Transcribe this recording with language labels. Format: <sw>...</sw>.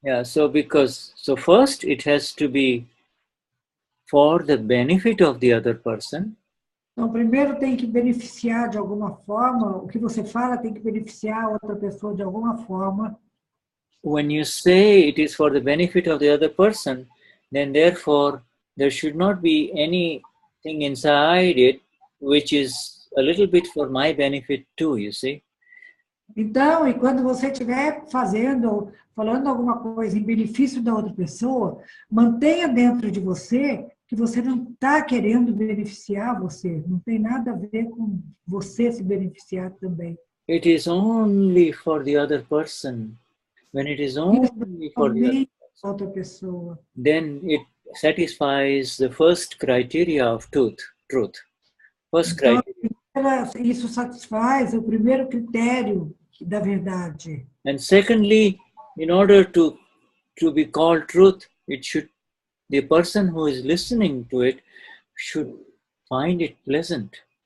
<en>Yeah, so first it has to be for the benefit of the other person.</en> <pt>Então, primeiro tem que beneficiar de alguma forma, o que você fala tem que beneficiar a outra pessoa de alguma forma.</pt> <en>When you say it is for the benefit of the other person, then therefore there should not be anything inside it which is a little bit for my benefit too, you see.</en> <pt>Então, e quando você estiver falando alguma coisa em benefício da outra pessoa, mantenha dentro de você que você não está querendo beneficiar você, não tem nada a ver com você se beneficiar também.</pt> <en>It is only for the other person. When it is only for the</en> <pt>outra pessoa,</pt> <en>then it satisfies the first criteria of truth. First</en> <pt>então,</pt> <en>criteria.</en> <pt>Isso satisfaz o primeiro critério da verdade.</pt> <en>And secondly, in order to be called truth, the person who is listening to it should find it pleasant.</en>